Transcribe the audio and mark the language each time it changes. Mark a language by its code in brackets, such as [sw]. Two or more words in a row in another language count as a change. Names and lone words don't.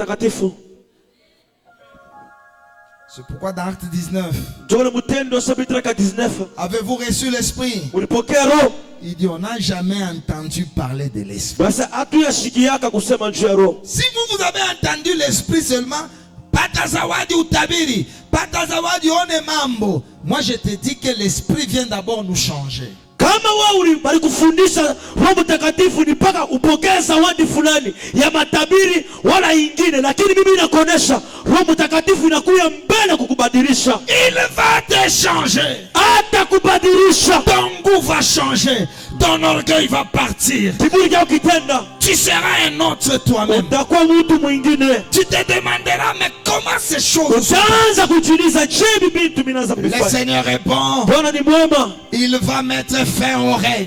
[fr] C'est pourquoi dans Acte 19, avez-vous reçu l'esprit? Il dit on n'a jamais entendu parler de l'esprit. Si vous avez entendu l'esprit seulement, [sw] pata zawadi utabiri, pata zawadi one mambo. [fr] Moi je te dis que l'esprit vient d'abord nous changer. [sw] Kama wewe balikufundisha Roho Mtakatifu ni mpaka upokee zawadi fulani ya matabiri wala ingine, lakini mimi nakuonesha Roho Mtakatifu inakuja mbele kukubadilisha. [fr] Il va te changer. [sw] Atakubadilisha. [fr] Ton goût va changer. Ton orgueil va partir. Tu seras un autre toi-même. Tu te demanderas, mais comment ces choses sont? Le Seigneur répond, il va mettre fin au règne.